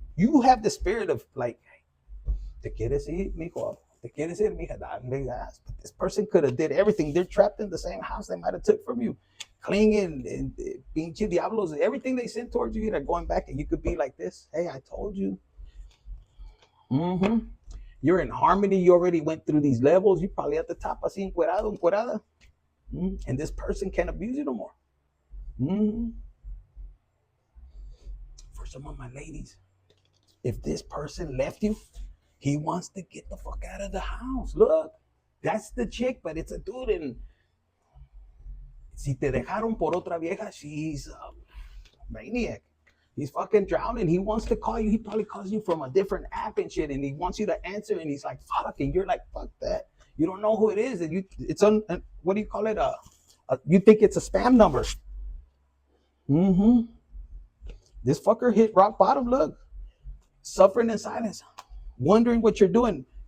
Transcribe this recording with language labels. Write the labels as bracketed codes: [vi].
[en] You have the spirit of like, [es] te quieres ir, mijo, te quieres ir, mija, dale gas. [en] But this person could have did everything. They're trapped in the same house they might have took from you, clinging and [es] pinche diablos, [en] everything they sent towards you, they're going back, and you could be like this. Hey, I told you. You're in harmony. You already went through these levels. You're probably at the top, [es] así encuerado, encuerada. [en] And this person can't abuse you no more. For some of my ladies, if this person left you, he wants to get the fuck out of the house. Look, that's the chick, but it's a dude. And [es] si te dejaron por otra vieja, [en] she's a maniac. He's fucking drowning. He wants to call you. He probably calls you from a different app and shit, and he wants you to answer, and he's like, fuck, and you're like, fuck that. You don't know who it is, and it's on, what do you call it? You think it's a spam number. This fucker hit rock bottom. Look, suffering in silence, wondering what you're doing.